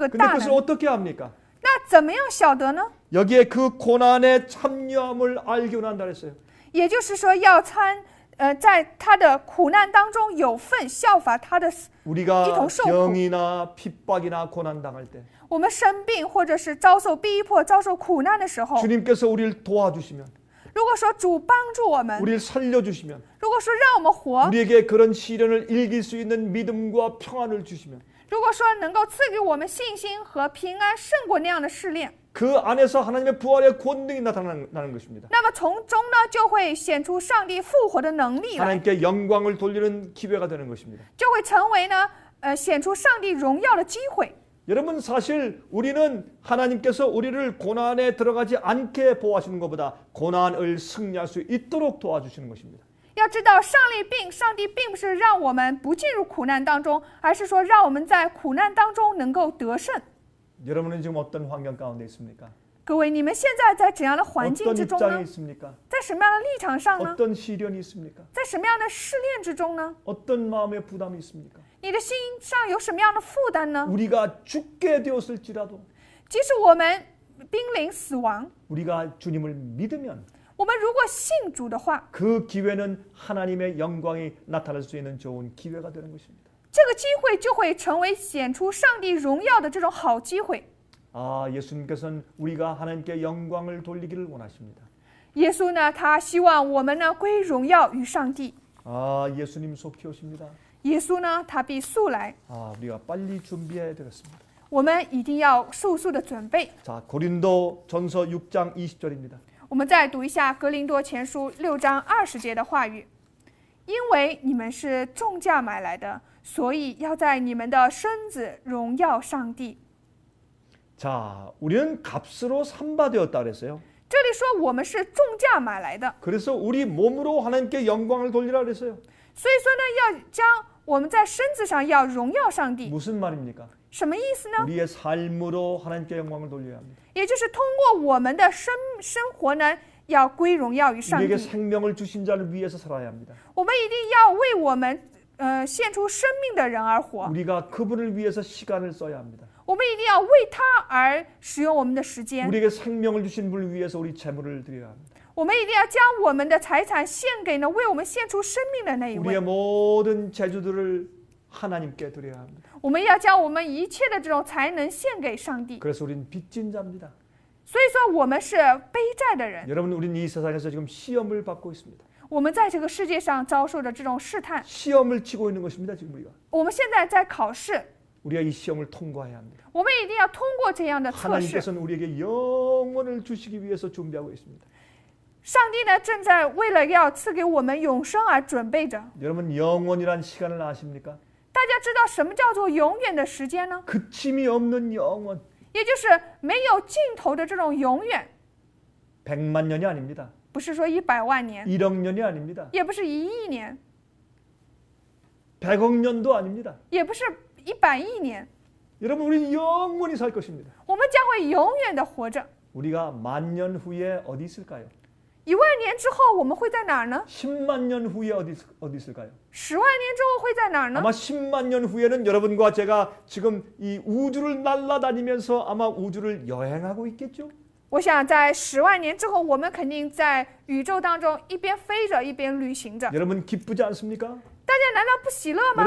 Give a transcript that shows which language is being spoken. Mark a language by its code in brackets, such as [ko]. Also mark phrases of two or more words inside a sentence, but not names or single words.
[ko] 근데 [zh] 大 [ko] 그것을 [zh] 能。 [ko] 어떻게 합니까? [zh] 那怎么样晓得呢？ [ko] 여기에 그 고난에 참여함을 알기 원한다 그랬어요. [zh] 也就是说要在他的苦难当中有份，效法他的死。 [ko] 우리가 [zh] 一同受苦。 [ko] 병이나 핍박이나 고난 당할 때 [zh] 我们生病或者是遭受逼迫、遭受苦难的时候， [ko] 주님께서 우리를 도와주시면 [zh] 如果说主帮助我们， [ko] 우리를 살려주시면 [zh] 如果说让我们活， [ko] 우리에게 그런 시련을 이길 수 있는 믿음과 평안을 주시면 [zh] 如果说能够赐给我们信心和平安，胜过那样的试炼， [ko] 그 안에서 하나님의 부활의 권능이 나타나는 것입니다. [zh] 那么从中呢就会显出上帝复活的能力来， [ko] 하나님께 영광을 돌리는 기회가 되는 것입니다. [zh] 就会成为呢显出上帝荣耀的机会。 [ko] 여러분 사실 우리는 하나님께서 우리를 고난에 들어가지 않게 보호하시는 것보다 고난을 승리할 수 있도록 도와주시는 것입니다. [zh] 要知道上帝并不是让我们不进入苦难当中，而是说让我们在苦难当中能够得胜。 [ko] 여러분은 지금 어떤 환경 가운데 있습니까? [zh] 各位，你们现在在怎样的环境 [ko] 어떤 [zh] 之中 [ko] 입장에 [zh] 呢？ [ko] 있습니까? [zh] 在什么样的立场上呢？ [ko] 어떤 시련이 있습니까? [zh] 在什么样的试炼之中呢？ [ko] 어떤 마음의 부담이 있습니까? [zh] 你的心上有什么样的负担呢？ [ko] 우리가 죽게 되었을지라도 [zh] 即使我们濒临死亡， [ko] 우리가 주님을 믿으면 [zh] 我们如果信主的话， [ko] 그 기회는 하나님의 영광이 나타날 수 있는 좋은 기회가 되는 것입니다. [zh] 这个机会就会成为显出上帝荣耀的这种好机会。 [ko] 예수님께서는 우리가 하나님께 영광을 돌리기를 원하십니다. [zh] 耶稣呢，他希望我们呢归荣耀于上帝。 [ko] 예수님 속히 오십니다. [zh] 耶稣呢，他必速来， [ko] 우리가 빨리 준비해야 되겠습니다. [zh] 我们一定要速速的准备。 [ko] 자, 고린도 전서 6장 20절입니다. [zh] 我们再读一下格林多前书6章20节的话语：因为你们是重价买来的，所以要在你们的身子荣耀上帝。 [ko] 자, 우리는 값으로 삼바되었다 그랬어요. [zh] 这里说我们是重价买来的， [ko] 그래서 우리 몸으로 하나님께 영광을 돌리라 그랬어요. [zh] 所以说呢，要将我们在身子上要荣耀上帝。 [ko] 무슨 말입니까? [zh] 什么意思呢？ [ko] 우리의 삶으로 하나님께 영광을 돌려야 합니다. [zh] 也就是通过我们的生活呢，要归荣耀于上 [ko] 우리에게 [zh] 帝。 [ko] 생명을 주신 자를 위해서 살아야 합니다. [zh] 我们一定要为我们献出生命的人而活。 [ko] 우리가 그분을 위해서 시간을 써야 합니다. [zh] 我们一定要为他而使用我们的时间。 [ko] 우리에게 생명을 주신 분을 위해서 우리 재물을 드려야 합니다. [zh] 我们一定要将我们的财产献给呢为我们献出生命的那一 [ko] 우리의 [zh] 位。 [ko] 모든 재주들을 하나님께 드려야 합니다. [zh] 我们要将我们一切的这种才能献给上帝。 [ko] 그래서 우리는 빚진 자입니다. [zh] 所以说我们是背债的人。 [ko] 여러분, 우리는 이 세상에서 지금 시험을 받고 있습니다. [zh] 我们在这个世界上遭受着这种试探。 [ko] 시험을 치고 있는 것입니다. 지금 우리가. [zh] 我们现在在考试， [ko] 우리가 이 시험을 통과해야 합니다. [zh] 我们一定要通过这样的测试。 [ko] 하나님께서는 우리에게 영원을 주시기 위해서 준비하고 있습니다. [zh] 上帝呢，正在为了要赐给我们永生而准备着。 [ko] 여러분, 영원이란 시간을 아십니까? [zh] 大家知道什么叫做永远的时间呢？ [ko] 그침이 없는 영원. [zh] 也就是没有尽头的这种永远， [ko] 100만 년이 아닙니다. [zh] 不是说100万年， [ko] 1억 년이 아닙니다. [zh] 也不是1亿年， [ko] 100억 년도 아닙니다. [zh] 也不是100亿年。 [ko] 여러분, 우리는 영원히 살 것입니다. [zh] 我们将会永远的活着。 [ko] 우리가 10,000년 후에 어디 있을까요? [zh] 1 万年之后我们会在哪儿呢？ [ko] 10만 년 후에 어디 있을까요? [zh] 10万年之后会在哪儿呢？ [ko] 아마 10만 년 후에는 여러분과 제가 지금 이 우주를 날아다니면서 아마 우주를 여행하고 있겠죠? [zh] 我想在10万年之后，我们肯定在宇宙当中一边飞着一边旅行着。 [ko] 여러분 기쁘지 않습니까? [zh] 大家难道不喜乐吗？